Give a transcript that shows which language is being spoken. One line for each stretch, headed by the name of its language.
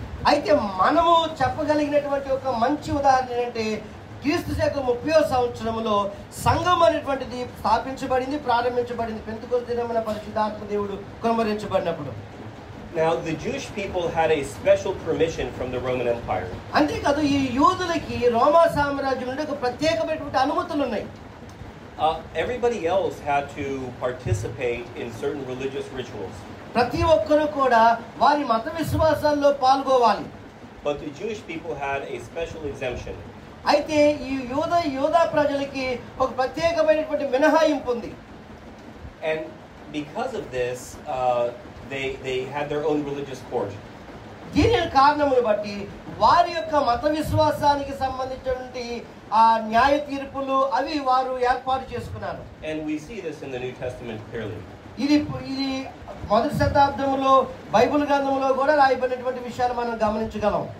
Telugu: అయితే మనము చెప్పగలిగినటువంటి ఒక మంచి ఉదాహరణ ఏంటంటే క్రీస్తు శకం 30వ సంవత్సరంలో సంఘం అనేటువంటిది స్థాపించబడింది, ప్రారంభించబడింది పెంతెకొస్తు దినమున పరిశుద్ధాత్మ దేవుడు కుమ్మరించబడినప్పుడు.
English: Now the Jewish people had a special permission from the Roman Empire.
Telugu: అంతేకాదు ఈ యూదులకి రోమా సామ్రాజ్యం నుండి ఒక ప్రత్యేకమైనటువంటి అనుమతులు ఉన్నాయి.
English: Everybody else had to participate in certain religious rituals.
Telugu: ప్రతి ఒక్కరూ కూడా వారి మత విశ్వాసాల్లో పాల్గొవాలి.
English: But the Jewish people had a special exemption.
Telugu: అయితే ఈ యూదా ప్రజలకి ఒక ప్రత్యేకమైనటువంటి మినహాయింపు ఉంది.
English: And because of this they had their own religious court.
Telugu: దీని కారణమును బట్టి వారి యొక్క మత విశ్వాసానికి సంబంధించినటువంటి ఆ న్యాయ తీర్పులు అవి వారు ఏర్పాటు చేసుకున్నారు.
English: And we see this in the New Testament clearly.
Telugu: ఇది మొదటి శతాబ్దంలో బైబిల్ గ్రంథంలో కూడా రాయబడినటువంటి విషయాలు మనం గమనించగలం.